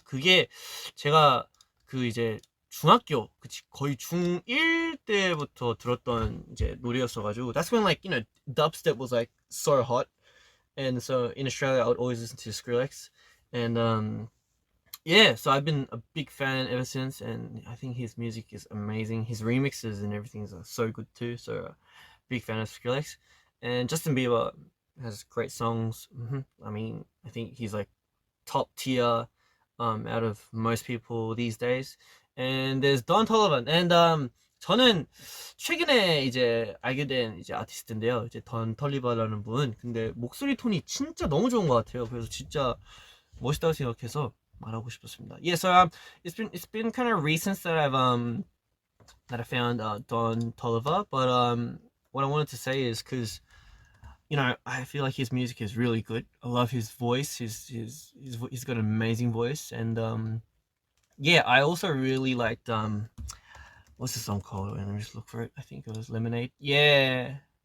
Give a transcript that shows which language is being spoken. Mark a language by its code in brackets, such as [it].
[ko] 그게 제가 그 이제 중학교 거의 중1 때부터 들었던 이제 노래였어가지고 [en] that's when like you know dubstep was like so hot and so in Australia I would always listen to Skrillex and yeah, so I've been a big fan ever since and I think his music is amazing. His remixes and everything is so good too, so big fan of Skrillex. And Justin Bieber has great songs. I mean, I think he's like top tier out of most people these days. And there's Don Toliver. [ko] And 저는 최근에 이제 알게 된 이제 아티스트인데요. 이제 던 톨리버라는 분. 근데 목소리 톤이 진짜 너무 좋은 것 같아요. 그래서 진짜 멋있다고 생각해서 말하고 싶었습니다. [en] Yeah, so it's been kind of recent that I found Don Toliver, but what I wanted to say is because you know I feel like his music is really good. I love his voice. He's got an amazing voice, and yeah, I also really liked what's the song called? Let me just look for it. I think it was Lemonade. Yeah.